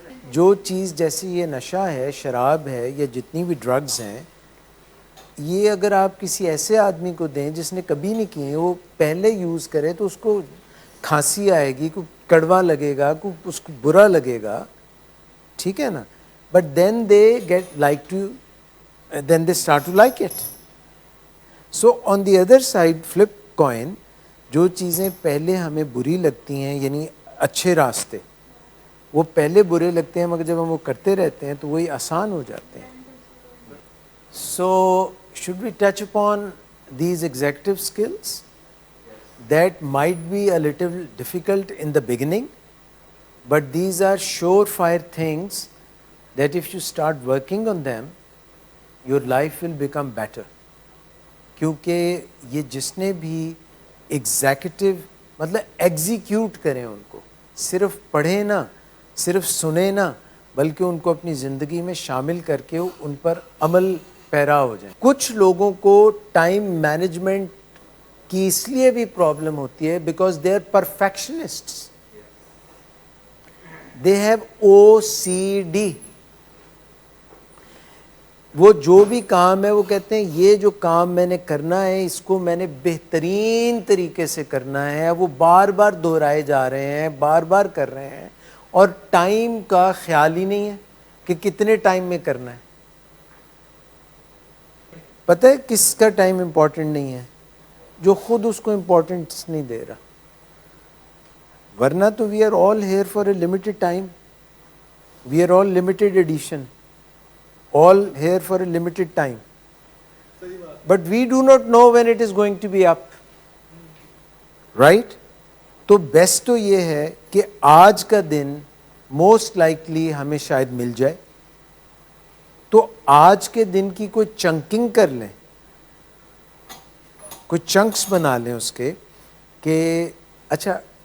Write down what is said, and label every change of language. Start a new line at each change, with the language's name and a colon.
Urdu: جو چیز جیسے یہ نشہ ہے، شراب ہے، یا جتنی بھی ڈرگز ہیں، یہ اگر آپ کسی ایسے آدمی کو دیں جس نے کبھی نہیں کی، وہ پہلے یوز کرے تو اس کو کھانسی آئے گی، کوئی کڑوا لگے گا، کوئی اس کو برا لگے گا. ٹھیک ہے نا؟
English: But then they get like to then they start to like it. So on the other side, flip coin,
Urdu: جو چیزیں پہلے ہمیں بری لگتی ہیں یعنی اچھے راستے وہ پہلے برے لگتے ہیں مگر جب ہم وہ کرتے رہتے ہیں تو وہی آسان ہو جاتے ہیں.
English: So should we touch upon these executive skills that might be a little difficult in the beginning, but these are surefire things that if you start working on them your life will become better.
Urdu: کیونکہ یہ جس نے بھی executive مطلب execute کریں ان کو صرف پڑھیں نہ صرف سنیں نہ بلکہ ان کو اپنی زندگی میں شامل کر کے ان پر عمل پیرا ہو جائیں. کچھ لوگوں کو ٹائم مینجمنٹ کی اس لیے بھی پرابلم ہوتی ہے
English: Because they are perfectionists, they have OCD.
Urdu: وہ جو بھی کام ہے وہ کہتے ہیں یہ جو کام میں نے کرنا ہے اس کو میں نے بہترین طریقے سے کرنا ہے. وہ بار بار دہرائے جا رہے ہیں بار بار کر رہے ہیں اور ٹائم کا خیال ہی نہیں ہے کہ کتنے ٹائم میں کرنا ہے. پتہ ہے کس کا ٹائم امپورٹنٹ نہیں ہے؟ جو خود اس کو امپورٹنس نہیں دے رہا. ورنہ تو
English: We are all here for a limited time, we are all limited edition, all here for a limited time, but we do not know when it is going to be up, right?
Urdu: تو best تو یہ ہے کہ آج کا دن
English: most likely
Urdu: ہمیں شاید مل جائے تو آج کے دن کی کوئی چنکنگ کر لیں, کوئی چنکس بنا لیں اس کے کہ اچھا